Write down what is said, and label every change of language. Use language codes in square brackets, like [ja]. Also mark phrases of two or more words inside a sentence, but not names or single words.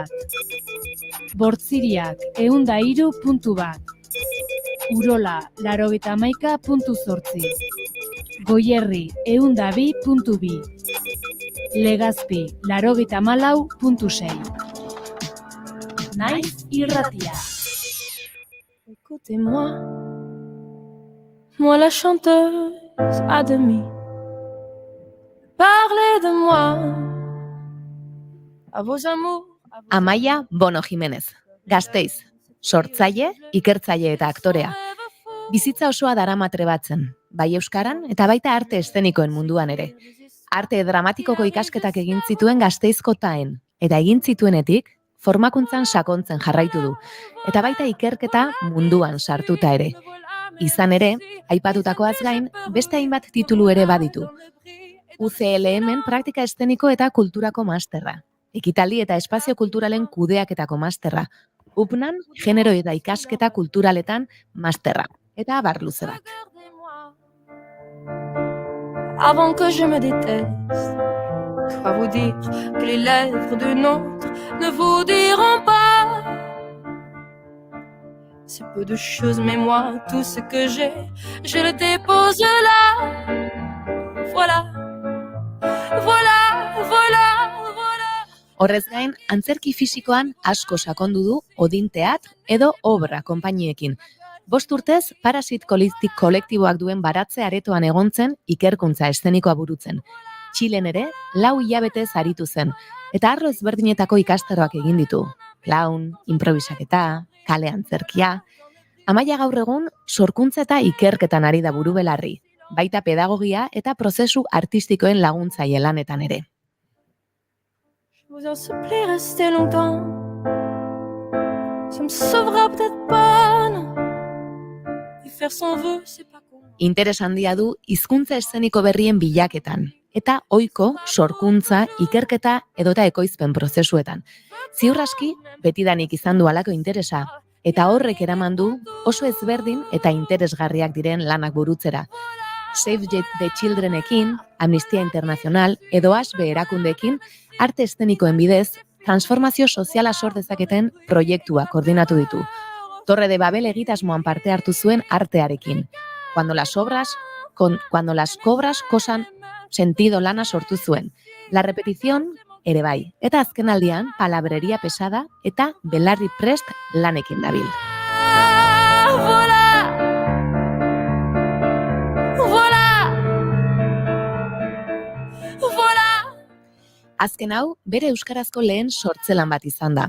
[eu] Bortziriak 103.1. Urola 91.8. Goierri 102.2. Legazpi 94.6. Naiz irratia. [fr] Écoutez-moi, moi la chanteuse à demi. Parlez de moi, à vos amours. [eu] Amaia Bono Jimenez, Gasteiz, sortzaile, ikertzaile eta aktorea. Bizitza osoa darama trebatzen, bai euskaran eta baita arte eszenikoen munduan ere. Arte dramatikoko ikasketak egin zituen Gasteizko TAEN, eta egin zituenetik formakuntzan sakontzen jarraitu du, eta baita ikerketa munduan sartuta ere. Izan ere, aipatutakoaz gain, beste hainbat titulu ere baditu. UCLM-en praktika eszeniko eta kulturako masterra, ekitaldi eta espazio kulturalen kudeaketako masterra, UPNan genero eta ikasketa kulturaletan masterra, eta abar luze bat. [fr] Avant que je me déteste, quoi vous dire que les lèvres d'une autre ne vous diront pas. C'est peu de choses, mais moi, tout ce que j'ai, je le dépose là. Voilà, voilà, voilà, voilà. [eu] Horrez gain, antzerki fisikoan asko sakondu du Odin Teatr edo Obra konpainiekin. 5 urtez, Parasit kolektiboak duen baratze aretoan egontzen ikerkuntza eszenikoa burutzen. Txilen ere, 4 hilabetez aritu zen, eta arlo ezberdinetako ikastaroak egin ditu. Clown, improvisaketa, kale antzerkia. Amaia gaur egun, sorkuntza eta ikerketan ari da buru belarri, baita pedagogia eta prozesu artistikoen laguntzaile lanetan ere. [fr] Je vous en supplie, restez longtemps. Ça me sauvera peut-être pas, non. [eu] Interes handia du hizkuntza eszeniko berrien bilaketan, eta ohiko sorkuntza, ikerketa edota ekoizpen prozesuetan. Ziur aski, betidanik izan du halako interesa, eta horrek eraman du oso ezberdin eta interesgarriak diren lanak burutzera. Save the Childrenekin, Amnistia Internacional edo ASBE erakundeekin arte eszenikoen bidez transformazio soziala sor dezaketen proiektua koordinatu ditu. Torre de Babel egitasmoan parte hartu zuen artearekin. Cuando las cobras cosan sentido lana sortu zuen. La repetición ere bai. Eta azkenaldian palabreria pesada eta belarri prest lanekin dabil. Azken hau, bere euskarazko lehen sortzelan bat izan da.